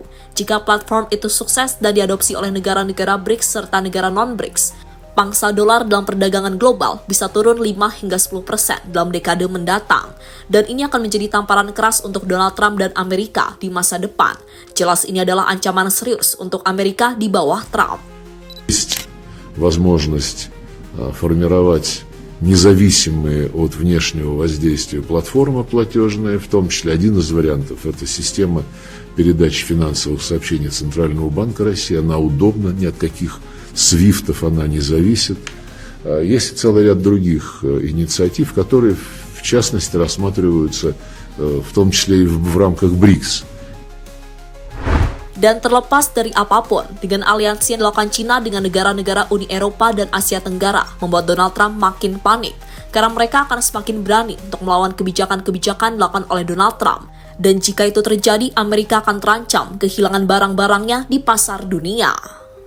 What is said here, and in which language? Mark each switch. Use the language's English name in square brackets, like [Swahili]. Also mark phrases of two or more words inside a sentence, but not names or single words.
[Indonesian] Jika platform itu sukses dan diadopsi oleh negara-negara BRICS serta negara non-BRICS, pangsa dolar dalam perdagangan global bisa turun 5 hingga 10% dalam dekade mendatang. Dan ini akan menjadi tamparan keras untuk Donald Trump dan Amerika di masa depan. Jelas ini adalah ancaman serius untuk Amerika di bawah Trump. [Russian] Возможность формировать независимые от внешнего воздействия платформы платежные, в том числе один из вариантов – это система передачи финансовых сообщений Центрального банка России. Она удобна, ни от каких свифтов она не зависит. Есть целый ряд других инициатив, которые, в частности, рассматриваются в том числе и в рамках БРИКС. [Indonesian] Dan terlepas dari apapun, dengan aliansi yang dilakukan China dengan negara-negara Uni Eropa dan Asia Tenggara membuat Donald Trump makin panik karena mereka akan semakin berani untuk melawan kebijakan-kebijakan dilakukan oleh Donald Trump. Dan jika itu terjadi, Amerika akan terancam kehilangan barang-barangnya di pasar dunia.